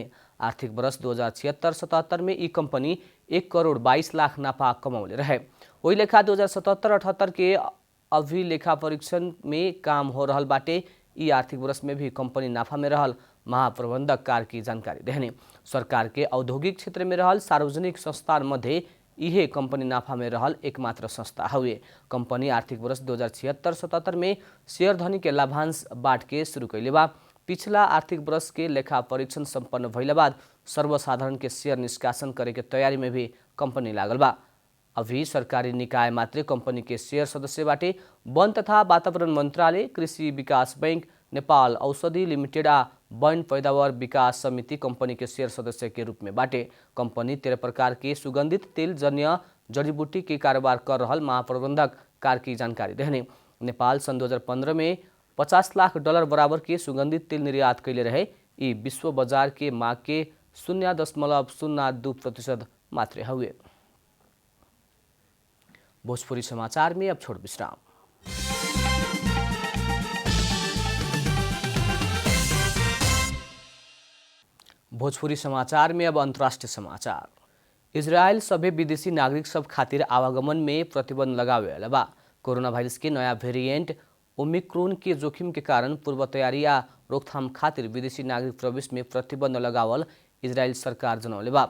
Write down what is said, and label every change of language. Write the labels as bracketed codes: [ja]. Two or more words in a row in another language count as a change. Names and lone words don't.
[bho] आर्थिक वर्ष 2076-77 में ई कंपनी 1 करोड़ 22 लाख नाफा कमाउले रहे। वही लेखा 2077-78 के अभी लेखा परीक्षण में काम हो रहल बाटे। ई आर्थिक वर्ष में भी कंपनी नाफा में रहल महाप्रबंधक कार्की जानकारी देने। सरकार के औद्योगिक क्षेत्र में रहल सार्वजनिक संस्थान मध्य इहे कंपनी नाफा में रहल एकमात्र संस्था हुए। कंपनी आर्थिक वर्ष 2076-77 में शेयर धनी के लाभांश बांट के शुरू कैले बा। पिछला आर्थिक वर्ष के लेखा परीक्षण संपन्न भइला बाद सर्वसाधारण के शेयर निष्कासन करे के तैयारी में भी कंपनी लागल बा। अभी सरकारी निकाय मात्र कंपनी के शेयर सदस्य बाटे। वन तथा वातावरण मंत्रालय, कृषि विकास बैंक, नेपाल औषधि लिमिटेड आ वन पैदावार विकास समिति कंपनी के शेयर सदस्य के रूप में बाटे। कंपनी 13 प्रकार के सुगंधित तेल जन्य जड़ीबूटी के कारोबार कर रहल महाप्रबंधक कार्की जानकारी देने। नेपाल सन 2015 में $50 लाख बराबर के सुगंधित तेल निर्यात कैले रहे। यी विश्व बजार के माग के 0.02% मात्रै हुए। भोजपुरी समाचार में अब छोड़ विश्राम। भोजपुरी समाचार में अब अंतर्राष्ट्रीय समाचार। इजरायल सभे विदेशी नागरिक सब खातिर आवागमन में प्रतिबंध लगावे अलावा कोरोना वायरस के नया वेरिएंट ओमिक्रोन के जोखिम के कारण पूर्व तैयारी या रोकथाम खातिर विदेशी नागरिक प्रवेश में प्रतिबंध लगावल इजरायल सरकार जनौले बा।